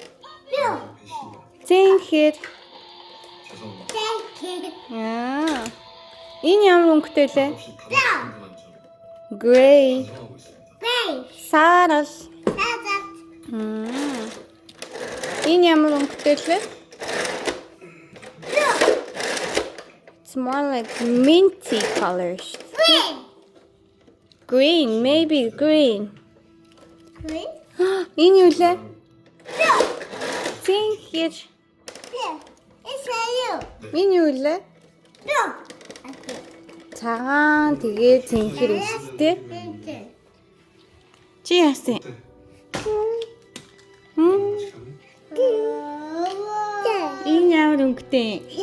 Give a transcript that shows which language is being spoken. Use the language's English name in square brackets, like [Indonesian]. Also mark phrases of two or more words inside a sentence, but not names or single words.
[Mongolian] Цэн хэр. Энэ ямар өнгөтэй лээ? [English] Gray. Сарал. [Mongolian] Энэ ямар өнгөтэй лээ? [English] It's more like minty colors. Green, maybe green. [Mongolian] Энэ юу лээ? Цэн хэр. Энэ юу лээ? Цагаан тэгээ цэнхэр өстэй. Чи яасан? Энэ ямар өнгөтэй?